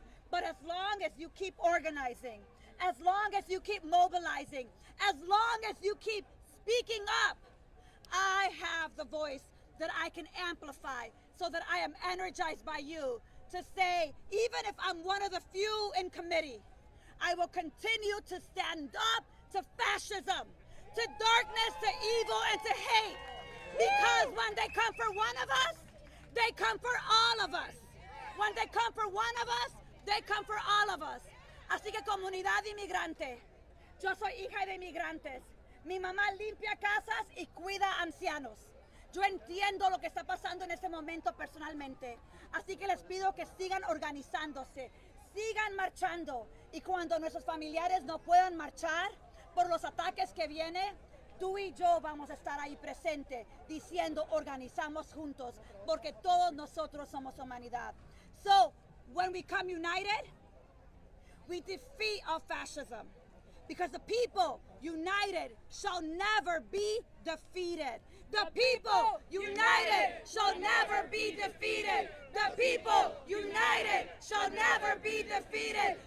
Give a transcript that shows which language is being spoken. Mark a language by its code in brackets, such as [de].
[en] But as long as you keep organizing, as long as you keep mobilizing, as long as you keep speaking up, I have the voice that I can amplify so that I am energized by you to say, even if I'm one of the few in committee, I will continue to stand up to fascism, to darkness, to evil, and to hate. Because when they come for one of us, they come for all of us. When they come for one of us, they come for all of us. [es] Así que comunidad inmigrante, yo soy hija de inmigrantes. Mi mamá limpia casas y cuida ancianos. Yo entiendo lo que está pasando en este momento personalmente. Así que les pido que sigan organizándose, sigan marchando. Y cuando nuestros familiares no puedan marchar por los ataques que vienen, tú y yo vamos a estar ahí presente diciendo organizamos juntos porque todos nosotros somos humanidad. [en] So, when we come united, we defeat all fascism. Because the people united shall never be defeated. The people united shall never be defeated. The people united shall never be defeated.